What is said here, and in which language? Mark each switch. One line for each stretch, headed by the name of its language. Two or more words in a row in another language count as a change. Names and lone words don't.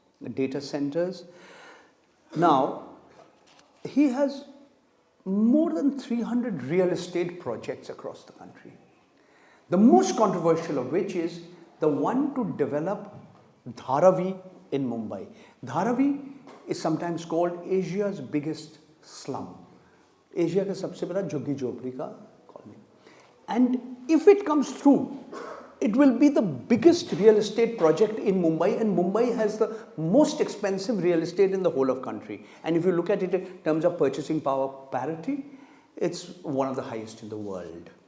English: Now, he has more than 300 real estate projects across the country. The most controversial of which is the one to develop Dharavi in Mumbai. Dharavi is sometimes called Asia's biggest slum.
Hindi: Asia का सबसे बड़ा झुग्गी झोपड़ी का colony.
English: And if it comes through, it will be the biggest real estate project in Mumbai, and Mumbai has the most expensive real estate in the whole of country. And if you look at it in terms of purchasing power parity, it's one of the highest in the world.